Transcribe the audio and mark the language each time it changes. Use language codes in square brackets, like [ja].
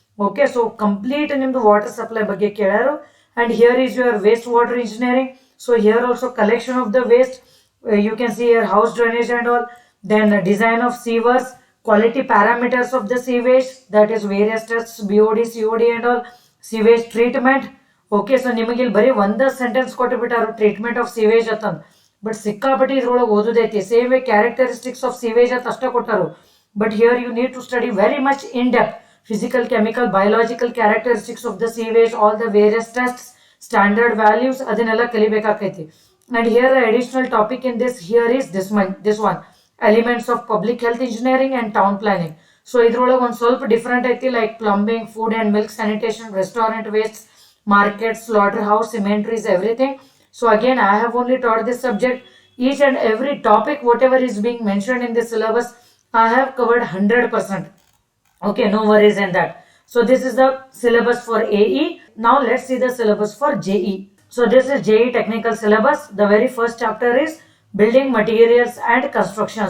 [en] Okay, so complete in the water supply [kn] ಬಗ್ಗೆ ಕೇಳಾರು. [en] And here is your wastewater engineering. So here also collection of the waste. You can see here house drainage and all. Then design of sewers, quality parameters of the sewage, that is various tests, BOD, COD and all. Sewage treatment. Okay. [kn] So ನಿಮಗೆ ಇಲ್ಲಿ ಬರೀ ಒಂದ sentence ಕೊಟ್ಟುಬಿಟ್ಟಾರು [en] treatment of sewage [kn] ಅಂತಂದು, but ಸಿಕ್ಕಾಪಟ್ಟಿ ಇದ್ರೊಳಗೆ ಓದೋದೈತಿ. [en] same way characteristics of sewage [kn] ಅಂತ ಅಷ್ಟೇ ಕೊಟ್ಟಾರು. [en] but here you need to study very much in depth physical, chemical, biological characteristics of the sewage, all the various tests, standard values, [kn] ಅದನ್ನೆಲ್ಲ ಕಲಿಬೇಕಾಕೈತಿ. [en] And here the additional topic in this here is this one, elements of public health engineering and town planning. [kn] So ಇದ್ರೊಳಗೆ ಒಂದು ಸ್ವಲ್ಪ different ಐತಿ, [en] Like plumbing, food and milk sanitation, restaurant waste, markets, slaughterhouse, cemeteries, everything. So again I have only taught this subject. Each and every topic whatever is being mentioned in the syllabus, I have covered 100%. Okay, no worries in that. So this is the syllabus for AE. Now let's see the syllabus for JE. So this is JE technical syllabus. The very first chapter is building materials and construction.